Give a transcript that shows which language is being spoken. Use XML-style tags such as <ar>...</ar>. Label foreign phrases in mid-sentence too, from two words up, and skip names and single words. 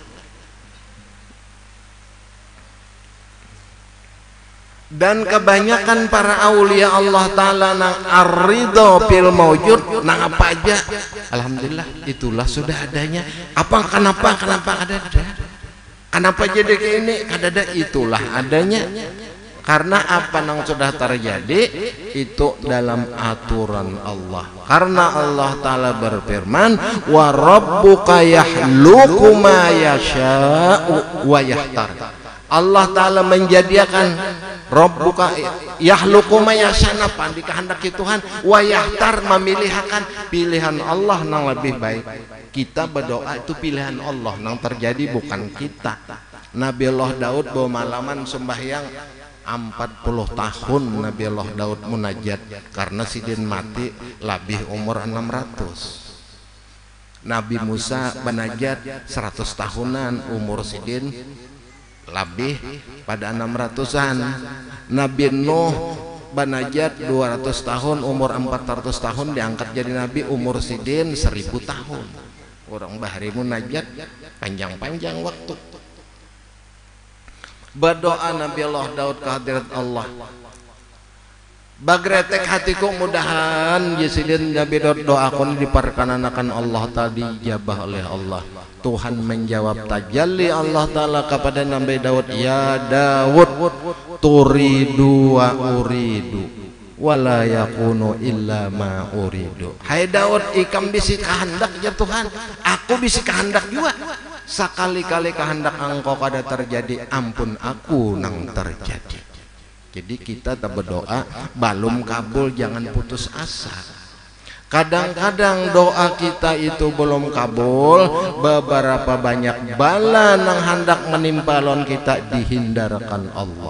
<bjn>Dan kebanyakan para aulia Allah Ta'ala nang</bjn> <ar>ar-ridha fil mawjud</ar> <bjn>nang apa aja alhamdulillah itulah sudah adanya. Apa kenapa ada kenapa jadi kayak ini kadada itulah adanya karena apa nang sudah terjadi itu dalam aturan Allah. Karena Allah Ta'ala berfirman</bjn> <ar>wa rabbuka yahluqu ma yasha'u wa yahtar.</ar> <bjn>Allah Ta'ala menjadikan</bjn> <ar>Rabbuka yahluqu ma yasha'u</ar> <bjn>di kehendak Tuhan</bjn> <ar>wa yahtar</ar> <bjn>memilihkan pilihan Allah yang lebih baik. Kita berdoa itu pilihan Allah yang terjadi bukan kita. Nabi Allah Daud bawa malaman sembahyang 40 tahun Nabi Allah Daud munajat karena sidin mati lebih umur 600. Nabi Musa munajat 100 tahunan umur sidin lebih pada 600-an. Nabi Nuh banajat 200 tahun umur 400 tahun diangkat jadi nabi umur sidin 1000 tahun. Orang bahari munajat panjang-panjang waktu. Berdoa Nabi Allah Daud ke hadirat Allah. Bagretek hatiku mudahan yesidin Nabi Daud doakan diperkenankan Allah tadi jabah oleh Allah. Tuhan menjawab tajalli Allah Ta'ala kepada Nabi Daud,</bjn> <ar>ya Daud turidu wa uridu wala yakunu illa ma uridu.</ar> <bjn>Hai Daud, ikam bisi kehendak ya Tuhan, aku bisi kehendak juga. Sekali-kali kehendak engkau kada terjadi, ampun aku nang terjadi. Jadi kita tak berdoa belum kabul jangan putus asa. Kadang-kadang doa kita itu belum kabul, beberapa banyak bala nang hendak menimpa lawan kita dihindarkan Allah.</bjn>